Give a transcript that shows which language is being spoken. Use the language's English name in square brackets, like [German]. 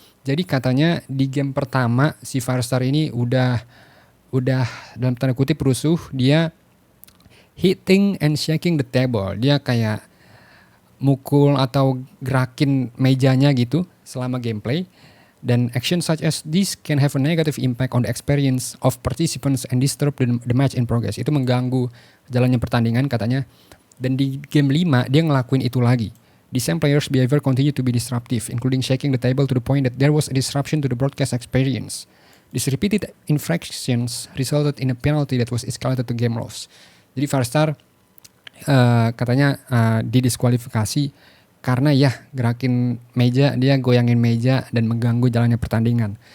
[Indonesian] Jadi katanya di game pertama si Firestar ini udah dalam tanda kutip rusuh, dia [English] hitting and shaking the table. [Indonesian] Dia kayak mukul atau gerakin mejanya gitu selama gameplay. Dan [English] action such as this can have a negative impact on the experience of participants and disturb the match in progress. [Indonesian] Itu mengganggu jalannya pertandingan katanya. Dan di game 5 dia ngelakuin itu lagi. [English] The same players' behavior continue to be disruptive, including shaking the table to the point that there was a disruption to the broadcast experience. These repeated infractions resulted in a penalty that was escalated to game loss. [Indonesian] Jadi Firestar katanya didiskualifikasi karena ya gerakin meja, dia goyangin meja dan mengganggu jalannya pertandingan.